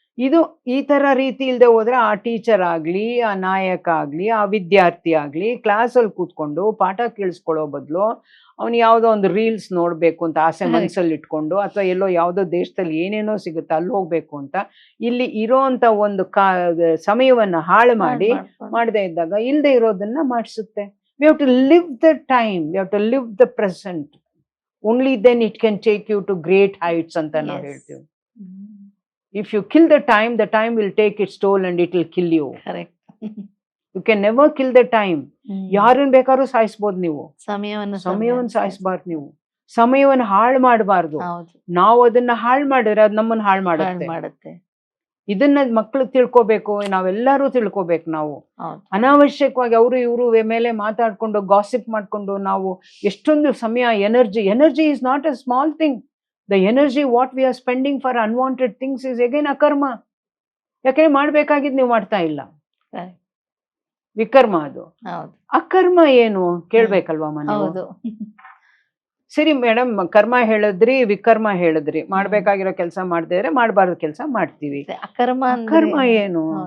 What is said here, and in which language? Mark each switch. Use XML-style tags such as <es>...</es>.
<kn>ಇದು ಈ ತರ ರೀತಿ ಇಲ್ದೆ ಹೋದ್ರೆ ಆ ಟೀಚರ್ ಆಗ್ಲಿ, ಆ ನಾಯಕ ಆಗ್ಲಿ, ಆ ವಿದ್ಯಾರ್ಥಿ ಆಗ್ಲಿ ಕ್ಲಾಸಲ್ಲಿ ಕೂತ್ಕೊಂಡು ಪಾಠ ಕೇಳಿಸ್ಕೊಳ್ಳೋ ಬದಲು ಅವನು ಯಾವುದೋ ಒಂದು ರೀಲ್ಸ್ ನೋಡ್ಬೇಕು ಅಂತ ಆಸೆ ಮನಸ್ಸಲ್ಲಿ ಇಟ್ಕೊಂಡು, ಅಥವಾ ಎಲ್ಲೋ ಯಾವುದೋ ದೇಶದಲ್ಲಿ ಏನೇನೋ ಸಿಗುತ್ತೆ ಅಲ್ಲಿ ಹೋಗ್ಬೇಕು ಅಂತ ಇಲ್ಲಿ ಇರೋಂತ ಒಂದು ಸಮಯವನ್ನ ಹಾಳು ಮಾಡಿ ಮಾಡದೇ ಇದ್ದಾಗ ಇಲ್ದೆ ಇರೋದನ್ನ ಮಾಡಿಸುತ್ತೆ.</kn> <en>We have to live the time, we have to live the present. Only then it can take you to great heights</en> <kn>ಅಂತ ನಾವು ಹೇಳ್ತೀವಿ.</kn> <en>If you kill the time will take its toll and it will kill you. Correct. You can never kill the time.</en> <kn>ಯಾರನ್ನ ಬೇಕಾದ್ರೂ ಸಾಯಿಸ್ಬೋದು ನೀವು, ಸಮಯವನ್ನು ಸಾಯಿಸಬಾರ್ದು. ನೀವು ಸಮಯವನ್ನು ಹಾಳು ಮಾಡಬಾರ್ದು. ನಾವು ಅದನ್ನ ಹಾಳು ಮಾಡಿದ್ರೆ ಅದು ನಮ್ಮನ್ನ ಹಾಳು ಮಾಡುತ್ತೆ. ಇದನ್ನ ಮಕ್ಕಳು ತಿಳ್ಕೊಬೇಕು, ನಾವೆಲ್ಲರೂ ತಿಳ್ಕೊಬೇಕು. ನಾವು ಅನಾವಶ್ಯಕವಾಗಿ ಅವರು ಇವರು ಮೇಲೆ ಮಾತಾಡ್ಕೊಂಡು ಗಾಸಿಪ್ ಮಾಡ್ಕೊಂಡು ನಾವು ಎಷ್ಟೊಂದು ಸಮಯ, energy</kn> <en>is not a small thing. The energy what we are spending for unwanted things is again akarma.</en> <kn>ಯಾಕಂದ್ರೆ ಮಾಡ್ಬೇಕಾಗಿದ್ ನೀವು ಮಾಡ್ತಾ ಇಲ್ಲ, ವಿಕರ್ಮ ಅದು. ಅಕರ್ಮ ಏನು ಕೇಳ್ಬೇಕಲ್ವಾ ಮನೆ? ಸರಿ ಮೇಡಮ್, ಕರ್ಮ ಹೇಳಿದ್ರಿ, ವಿಕರ್ಮ ಹೇಳಿದ್ರಿ, ಮಾಡ್ಬೇಕಾಗಿರೋ ಕೆಲಸ ಮಾಡದೇ ಇದ್ರೆ ಮಾಡಬಾರ್ದು ಕೆಲಸ ಮಾಡ್ತೀವಿ. ಅಕರ್ಮ ಏನು?</kn>